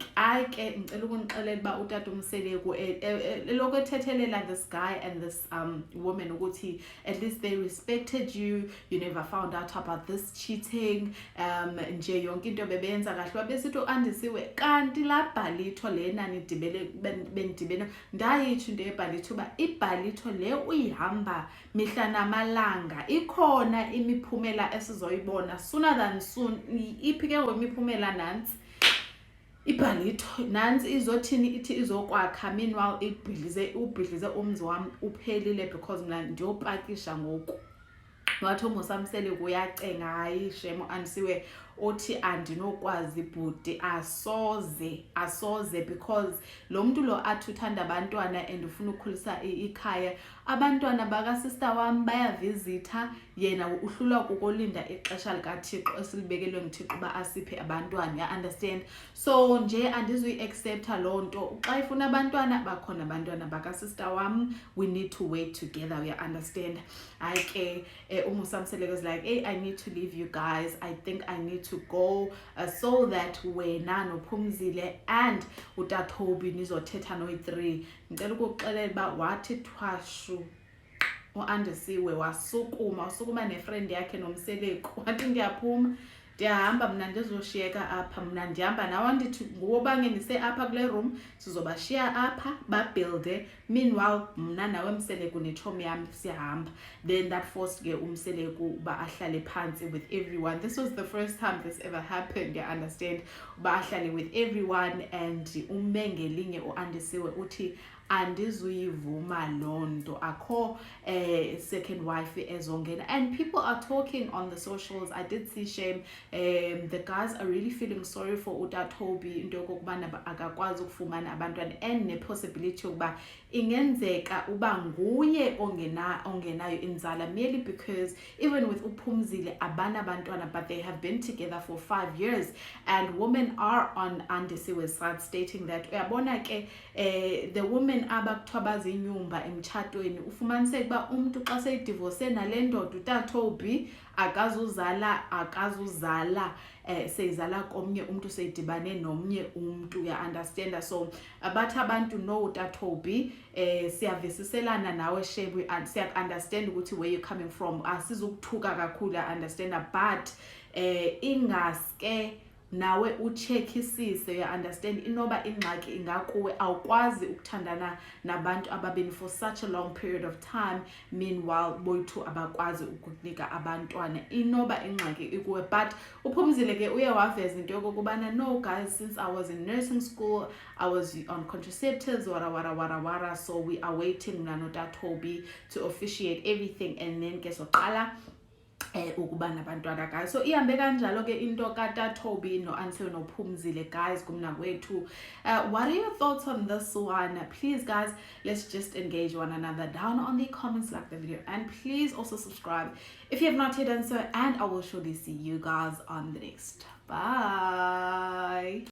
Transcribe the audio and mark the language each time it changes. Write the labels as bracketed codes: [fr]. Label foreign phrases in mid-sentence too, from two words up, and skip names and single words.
[xh] Ke ngicela ukunixelela uba uTata uMseleko lokho ethethelela [en] this guy and this woman ukuthi at least they respected you, you never found out about this cheating, [xh] nje yonke into bebenza kahle. Wabesithi uAndisiwe kanti la bhalitho lena benidibene ndayitsho into yebhalitho uba ibhalitho le uyihamba mihla namalanga, ikhona imiphumela esizoyibona [en] sooner than soon. [xh] Iphi ke ngoimiphumela nansi ibhalitho nansi izothini, ithi izokwakha. Meanwhile ubhidlize umzi wami uphelile because mna ndiyopakisha ngoku. Wathi uMusamsele kuyacenga, hayi shemo Andisiwe, uthi andinokwazi bhuti, asoze because lo muntu lo athi uthanda abantwana and ufuna ukukhulisa ikhaya. Abantwana bakasister wami bayavizitha, yena uhlulwa kukolinda ixesha likaThixo esilibekelwe nguThixo uba asiphe abantwana. [en] Ya understand? [xh] So nje andizuyi-accepta loo nto. Xa ifuna abantwana bakhona abantwana bakasister wami, [en] we need to wait together. You understand? [xh] Hayi ke [en] uMusamsele was like, hey, I need to leave you guys, I think I need to go so that [xh] wena noPhumzile [en] and [xh] uTatobi nizothetha noyi-3. Ngicela ukuxelela uba wathi thwashu uAndisiwe wasukuma nefriend yakhe noMseleko, wathi ndiyaphuma ndiyahamba mna ndizoshiyeka apha, mna ndihamba nawe, ndithi nguwo bangenise apha kule room, sizobashiya apha babuilde. Meanwhile mna nawe Mseleko nechomi yami siyahamba. [en] Then that forced [xh] ke uMseleko uba ahlale phansi [en] with everyone. This was the first time this ever happened. You understand? [xh] Uba ahlale [en] with everyone, [xh] and ume ngelinye uAndisiwe uthi andizuyivuma londo, akho [en] second wife [xh] ezongena. [en] And people are talking on the socials. I did see shame, the guys are really feeling sorry for uTatobi [xh] into yokubana akakwazi ukufumana abantwana, [en] and [xh] ne possibility yokuba ingenzeka uba nguye ongenayo inzala, [en] merely because even with uPhumzile [xh] abana abantwana, [en] but they have been together for 5 years, and women are on Andisiwe's side stating that [xh] uyabona ke [en] the woman women [xh] abakuthiwa bazinyumba emtshatweni ufumaniseke uba umntu xa seyidivorce nale ndoda uTatobi akazuzala seyizala komnye umntu seyidibane nomnye umntu, [en] understand. [xh] So bathi abantu no uTatobi siyavisiselana nawe Shebu and siya-understand ukuthi [en] where you're coming from, [xh] asizukuthuka kakhulu, understand, but ingaske nawe uchekisise, understand, inoba ingxaki ingakuwe awukwazi ukuthandana nabantu ababini [en] for such a long period of time, [xh] meanwhile boyithu abakwazi ukukunika abantwana, inoba ingxaki ikuwe. But uPhumzile ke uye waveza into yokubana no guys, since I was in nursing school I was on contraceptives wara, so we are waiting noTatobi to officiate everything and then ke soqala ukuba nabantwana guys. So ihambe kanjalo ke into kaTatobi no-Ansello noPhumzile guys kumnakwethu. [en] What are your thoughts on this one? Please guys, let's just engage one another down on the comments, like the video, and please also subscribe if you have not yet done so, and I will surely see you guys on the next. Bye.